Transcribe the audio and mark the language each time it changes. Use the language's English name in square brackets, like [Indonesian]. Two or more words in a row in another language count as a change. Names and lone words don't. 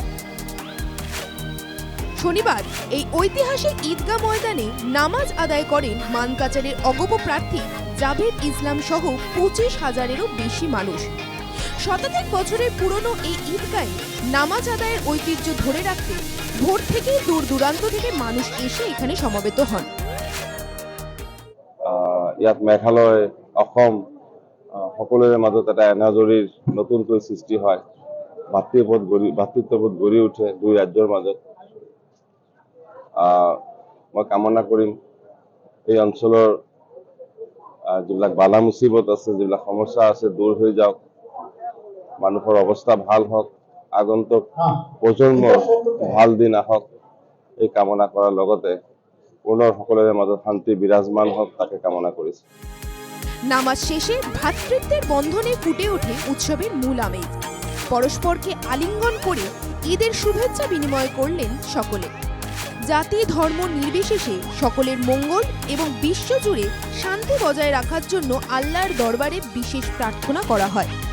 [Bangla] শনিবার এই ঐতিহাসিক ঈদগাহ ময়দানে নামাজ আদায় করেন মানকাচারের অগপ প্রার্থী জাভেদ ইসলাম সহ 25,000-এরও বেশি মানুষ। শতাধিক বছরের পুরনো এই ঈদগাহে নামাজ আদায়ের ঐতিহ্য ধরে রাখতে ভোর থেকেই দূর দূরান্ত থেকে মানুষ এসে এখানে সমবেত হন। [Assamese] ইয়াত মেঘালয়, অসম সকলোৰে মাজত এটা এনাজৰীৰ নতুনকৈ সৃষ্টি হয়। ভাতৃত্ববোধ গঢ়ি উঠে দুই ৰাজ্যৰ মাজত। মই কামনা কৰিম এই অঞ্চলৰ যিবিলাক বালা মুচিবত আছে, যিবিলাক সমস্যা আছে, দূৰ হৈ যাওক, মানুহৰ অৱস্থা ভাল হওক, আগন্তুক প্ৰজন্মৰ ভাল দিন আহক, এই কামনা কৰাৰ লগতে পুনৰ সকলোৰে মাজত শান্তি বিৰাজমান হওক তাকে কামনা কৰিছোঁ। [Bangla] নামাজ শেষে ভ্রাতৃত্বের বন্ধনে ফুটে ওঠে উৎসবের মূল আমেজ। পরস্পরকে আলিঙ্গন করে ঈদের শুভেচ্ছা বিনিময় করলেন সকলে। জাতি ধর্ম নির্বিশেষে সকলের মঙ্গল এবং বিশ্বজুড়ে শান্তি বজায় রাখার জন্য আল্লাহর দরবারে বিশেষ প্রার্থনা করা হয়।